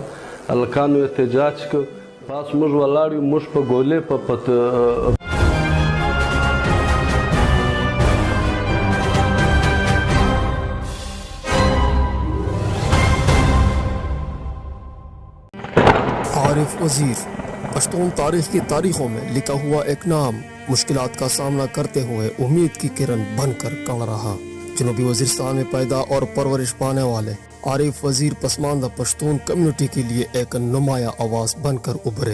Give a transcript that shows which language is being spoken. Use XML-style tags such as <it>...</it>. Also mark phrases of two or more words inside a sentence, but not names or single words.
<ps>هلکانو احتجاج کو پاس موږ ولاړ یو، موږ په ګولې په</ps> <ur>عارف وزیر پشتون تاریخ کی تاریخوں میں لکھا ہوا ایک نام، مشکلات کا سامنا کرتے ہوئے امید کی کرن بن کر کڑ رہا. جنوبی وزیرستان میں پیدا اور پرورش پانے والے عارف وزیر پسماندہ پشتون کمیونٹی کے لیے ایک نمایاں آواز بن کر ابھرے.</ur>